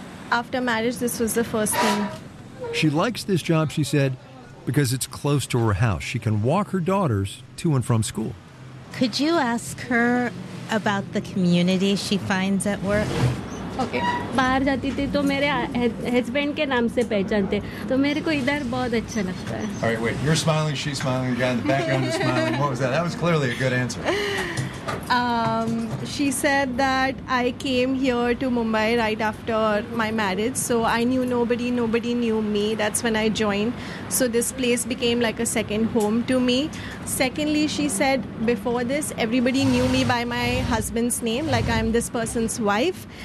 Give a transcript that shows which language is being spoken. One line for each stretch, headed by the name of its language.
English: After marriage, this was the first thing. She likes this job, she said, because it's close to her house. She can walk her daughters to and from school. Could you ask her about the community she finds at work? Okay.
Hindi: बाहर जाती थी तो मेरे husband के नाम से पहचानते तो मेरे को इधर बहुत अच्छा लगता है.
English: All right, wait. You're smiling. She's smiling. The guy in the background is smiling. What was that? That was clearly a good answer. She said that I came here to Mumbai right after my marriage, so I knew nobody, nobody knew me. That's when I joined. So this place became like a second home to me. Secondly, she said before this, everybody knew me by my husband's name, like I'm this person's wife.